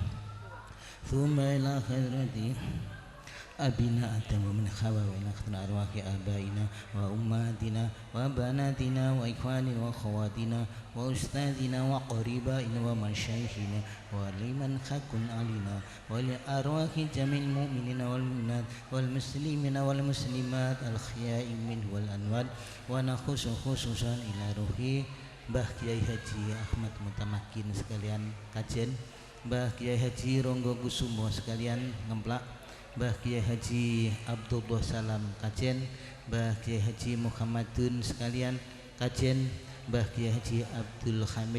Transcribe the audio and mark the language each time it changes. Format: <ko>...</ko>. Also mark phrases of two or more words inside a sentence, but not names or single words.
<ar>ثم إلى حضرته أبينا آدم ومن حواء وإلى أخذنا أرواح آبائنا وأمهاتنا وبناتنا وإخواننا وأخواتنا وأستاذنا وقريبائنا ومشايخنا ولمن حق علينا ولأرواح جميع المؤمنين والمؤمنات والمسلمين والمسلمات الأحياء منه والأموات ونخص خصوصا إلى روحي Mbah Kiai Haji Ahmad Mutamakin sekalian kajen, Mbah Kiai Haji Ronggo Kusumo sekalian ngemplak, Mbah</ar> <jv>Kiai Haji Abdullah Salam kajen, Mbah Kiai Haji Muhammadun sekalian kajen, Mbah Kiai Haji Abdul Hamid</jv>